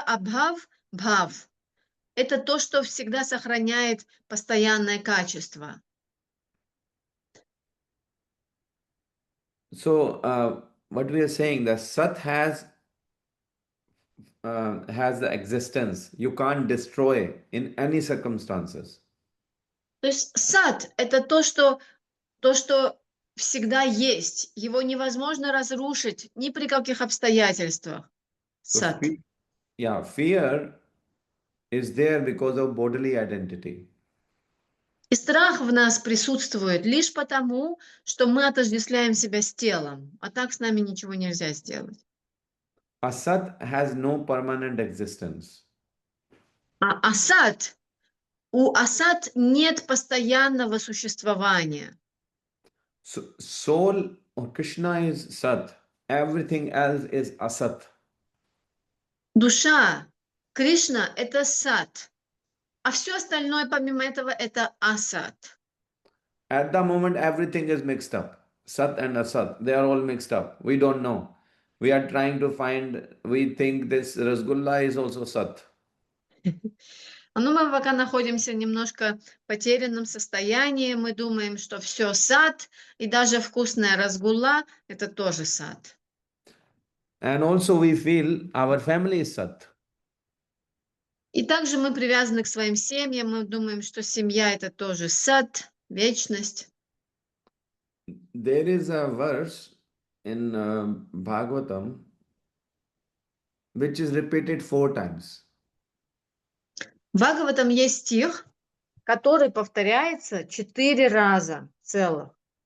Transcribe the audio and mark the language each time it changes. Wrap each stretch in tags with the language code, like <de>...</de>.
<ru>Абхав, бхав — это то, что всегда сохраняет постоянное качество.</ru> <en>So what we are saying, the Sat has the existence. You can't destroy in any circumstances.</en> <ru>То есть сад — это то, что всегда есть. Его невозможно разрушить ни при каких обстоятельствах. So Сад.</ru> <en>fear is there because of bodily identity.</en> <ru>И страх в нас присутствует лишь потому, что мы отождествляем себя с телом, а так с нами ничего нельзя сделать.</ru> <en>Asat has no permanent existence.</en> <ru>А у асад нет постоянного существования.</ru> <en>So, soul or Krishna is Sat. Everything else is Asat.</en> <ru>Душа, Кришна — это сад, а все остальное помимо этого — это асад.</ru> <en>At the moment, everything is mixed up. Sat and Asat, they are all mixed up. We don't know. We are trying to find, we think this Rasgulla is also Sat.</en> <ru>Но мы пока находимся в немножко потерянном состоянии. Мы думаем, что все сад, и даже вкусная разгула — это тоже сад.</ru> <en>And also we feel our family is Sat.</en> <ru>И также мы привязаны к своим семьям. Мы думаем, что семья — это тоже сад, вечность.</ru> <en>There is a verse in Bhagavatam which is repeated 4 times.</en> <ru>В Бхагаватам есть стих, который повторяется 4 раза целых.</ru>